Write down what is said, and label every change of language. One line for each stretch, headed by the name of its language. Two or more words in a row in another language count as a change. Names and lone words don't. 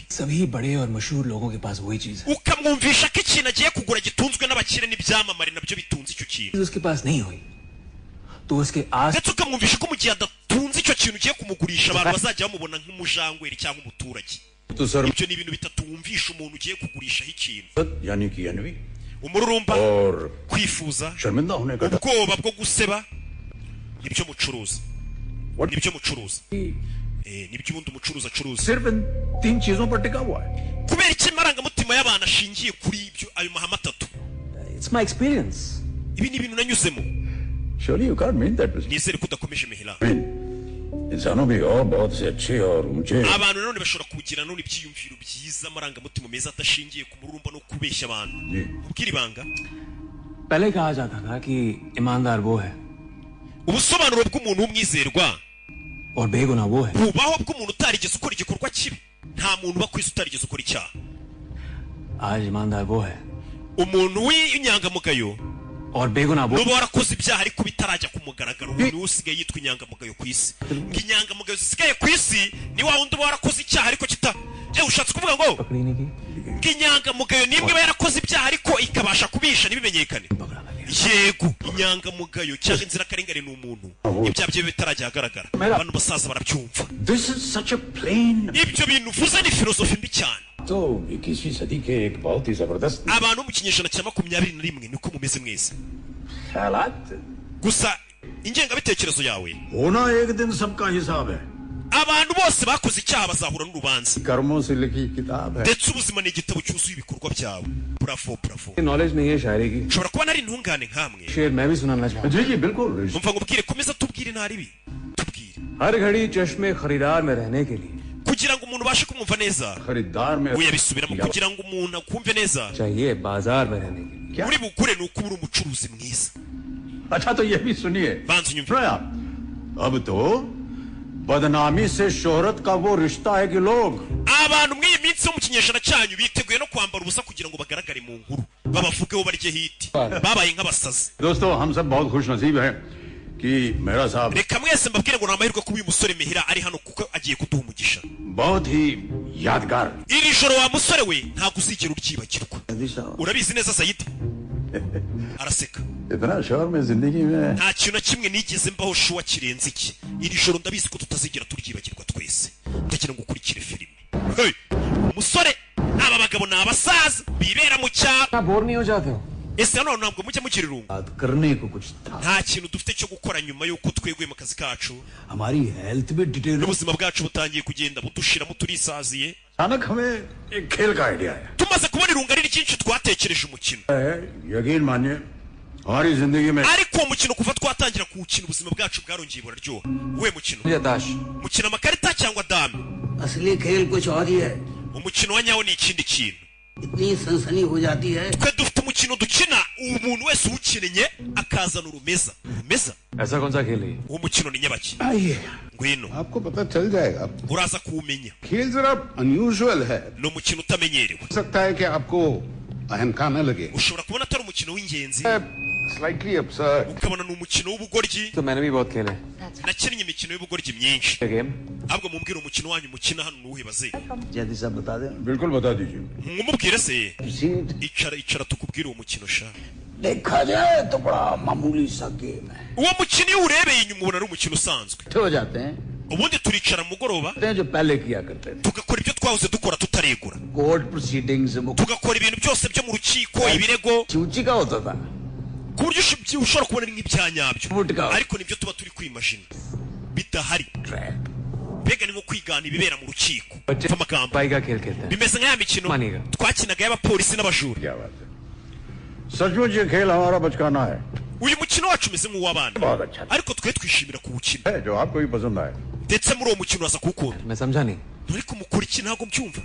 Hindi: सभी बड़े और मशहूर लोगों के पास वही चीज है
Kinyarwanda: ukamwumvisha ko ikintu agiye kugura gitunzwe n'abakire n'ibyamamare nabyo bitunze icyo kintu
Hindi: चीज उसके पास नहीं हुई तो उसके आस
Kinyarwanda: ndetse ukamwumvisha ko mu gihe adatunze icyo kintu ugiye kumugurisha abantu bazajya bamubona nk'umujangweri cyangwa umuturage. Ibyo ni ibintu bitatu wumvisha umuntu ugiye kugurishaho ikintu.
Hindi: यानी कि अनवी
Kinyarwanda: umururumba,
Hindi: और
Kinyarwanda: kwifuza,
Hindi: शर्मिंदा होने का
Kinyarwanda: ubwoba bwo guseba, nibyo mucuruza. Nibyo mucuruza. Nibyo ubundi umucuruzi acuruza.
Hindi: सिर्फ इन 3 चीजों पर टिका हुआ है.
Kinyarwanda: Kubera iki amarangamutima y'abantu ashingiye kuri ibyo ayo mahame atatu?
English: It's my experience.
Kinyarwanda: Ibi ni ibintu nanyuzemo.
English: Surely you can't mean that.
Kinyarwanda: Nizere ko udakomeje mihila.
Hindi: इंसानों भी और बहुत से अच्छे और ऊंचे
Kinyarwanda: abantu none bashobora kugira none ibyiyumviro byiza amarangamutima meza atashingiye ku mururumba no kubeshya abantu. Ubwira ibanga.
Hindi: पहले कहा जाता था कि ईमानदार वो है
Kinyarwanda: ubusobanuro bw'umuntu w'umwizerwa
Hindi: और बेगुनाह वो है.
Kinyarwanda: bubaho bw'umuntu utarigeze ukora igikorwa kibi. Nta muntu uba ku isi utarigeze ukora icyaha.
Hindi: आज ईमानदार वो है
Kinyarwanda: umuntu w'inyangamugayo
Hindi: और बेगुनाह वो.
Kinyarwanda: nuba warakoze ibyaha ariko bitarajya ku mugaragaro umuntu usigaye yitwa inyangamugayo ku isi. ngo inyangamugayo zisigaye ku isi ni wa wundi uba warakoze icyaha ariko ushatse kuvuga ngo
Hindi: पकड़ी नहीं की.
Kinyarwanda: ngo inyangamugayo nimwe iba yarakoze ibyaha ariko ikabasha kubisha ntibimenyekane. yego inyangamugayo cyangwa inzirakarengane ni umuntu ibyaha bye bitarajya ahagaragara abantu basaza barabyumva.
English: This is such a plain.
Kinyarwanda: ibyo bintu uvuze ni filozofi mbi cyane.
Hindi: तो 21वीं सदी के एक बहुत ही जबरदस्त
Kinyarwanda: abantu mu kinyejana cya 21 niko mumeze mwese.
Hindi: ख्यालात
Kinyarwanda: gusa ingengabitekerezo yawe
Hindi: होना एक दिन सबका हिसाब है.
Kinyarwanda: abantu bose bakoze icyaha bazahura n'urubanza.
Hindi: कर्मों से लिखी किताब है.
Kinyarwanda: ndetse ubuzima ni igitabo cyuzuye ibikorwa byawe. bravo bravo.
Hindi: नॉलेज नहीं है शायरी की. ushobora kuba nari intungane nkamwe. शेर मैं भी सुनाना चाहूँ. जी जी बिल्कुल.
Kinyarwanda: umva ngubwire komeza tubwire ntari bi tubwire.
Hindi: हर घड़ी चश्मे खरीदार में रहने के लिए
Kinyarwanda: kugira ngo umuntu ubashe kumwumva neza
Hindi: खरीदार में
Kinyarwanda: uyabisubiramo kugira ngo umuntu akumve neza
Hindi: चाहिए बाजार में रहने के लिए.
Kinyarwanda: uri bukure ni uko uri umucuruzi mwiza.
Hindi: अच्छा तो ये भी सुनिए.
Kinyarwanda: banza unyumve.
Hindi: सुनो आप. अब तो बदनामी से शोहरत का वो रिश्ता है कि लोग
Kinyarwanda: abantu muri iyi minsi yo mu kinyejana cyanyu biteguye no kwambara ubusa kugira ngo bagaragare mu nkuru babavugeho barye hiti babaye nk'abasazi.
Hindi: दोस्तों हम सब बहुत खुश नसीब हैं कि मेरा साहब
Kinyarwanda: reka mwese mbabwire ngo ni amahirwe kuba uyu musore Mihira ari hano kuko agiye kuduha umugisha.
Hindi: बहुत ही यादगार.
Kinyarwanda: iri joro wa musore we ntabwo uzigera uryibagirwa. urabizi neza Sayidi? araseka.
Hindi: इतना शोर में जिंदगी में
Kinyarwanda: nta kintu na kimwe nigeze mbaho shuwa kirenze iki. iri joro ndabizi ko tutazigera turyibagirwa twese. ndagira ngo ukurikire filime. Hey! umusore aba bagabo ni abasaza bibera mu cyaro.
Hindi: आप बोर नहीं हो जाते हो?
Kinyarwanda: ese hano ntabwo mujya mugira irungu?
Hindi: बात करने को कुछ था.
Kinyarwanda: nta kintu dufite cyo gukora nyuma y'uko tweguye mu kazi kacu
Hindi: हमारी हेल्थ भी डिटेल
Kinyarwanda: n'ubuzima bwacu butangiye kugenda budushiramo turisaziye.
Hindi: अचानक हमें एक खेल का आइडिया आया.
Kinyarwanda: tumaze kubona irungu ari ryinshi twatekereje umukino.
Hindi: यकीन मानिए हमारी जिंदगी में
Kinyarwanda: ariko uwo mukino kuva twatangira kuwukina ubuzima bwacu bwarongeye buraryoha. uwe mukino
Hindi: मुझे ताश.
Kinyarwanda: mukina amakarita cyangwa dame?
Hindi: असली खेल कुछ और ही है.
Kinyarwanda: umukino wa nyawo ni ikindi kintu.
Hindi: इतनी सनसनी हो जाती है.
Kinyarwanda: twe dufite umukino dukina umuntu wese uwukinnye akazana urumeza. urumeza
Hindi: ऐसा कौन सा खेल है?
Kinyarwanda: uwo mukino ni nyabaki?
Hindi: आइए
Kinyarwanda: ngwino
Hindi: आपको पता चल जाएगा.
Kinyarwanda: uraza kuwumenya.
Hindi: खेल जरा अनयूजुअल है.
Kinyarwanda: ni umukino utamenyerewe.
Hindi: हो सकता है कि आपको अहम का न लगे.
Kinyarwanda: ushobora kubona atari umukino w'ingenzi
English: स्लाइटली absurd.
Kinyarwanda: ukabona ni umukino w'ubugoryi.
Hindi: तो मैंने भी बहुत खेले.
Kinyarwanda: nakinnye imikino y'ubugoryi myinshi.
Hindi: गेम.
Kinyarwanda: ahubwo mumbwire umukino wanyu mukina hano nuwuhe baze?
Hindi: जल्दी सब बता दें. बिल्कुल बता दीजिए.
Kinyarwanda: mumubwire se.
English: Proceed.
Kinyarwanda: icara tukubwire uwo mukino sha.
Hindi: देखा जाए तो बड़ा मामूली सा गेम है.
Kinyarwanda: uwo mukino iyo urebeye inyuma ubona ari umukino usanzwe.
Hindi: हो जाते हैं
Kinyarwanda: ubundi turicara mu mugoroba
Hindi: जो पहले किया करते थे.
Kinyarwanda: tugakora ibyo twahoze dukora tutaregura.
English: court proceedings
Kinyarwanda: tugakora ibintu byose byo mu rukiko ibirego
Hindi: सूची का होता था.
Kinyarwanda: ku buryo ushobora kubona ari nk'ibya nyabyo Ubundi ariko nibyo tuba turi kwimajina bidahari. mbega ni nko kwigana ibibera mu rukiko.
Hindi: बच्चे
Kinyarwanda: amagambo
Hindi: पाई का खेल खेलते हैं.
Kinyarwanda: bimeze nk'aya mikino Maniga. twakinaga y'abapolisi n'abajura.
Hindi: क्या बात है. सचमुच ये खेल हमारा बचकाना है.
Kinyarwanda: uyu mukino wacu umeze nk'uw'abana
Hindi: बहुत अच्छा
Kinyarwanda: ariko twe twishimira kuwukina
Hindi: है जो आपको भी पसंद आए.
Kinyarwanda: ndetse muri uwo mukino uraza kuwukunda.
Hindi: मैं समझा नहीं.
Kinyarwanda: ariko mukora iki ntabwo mbyumva.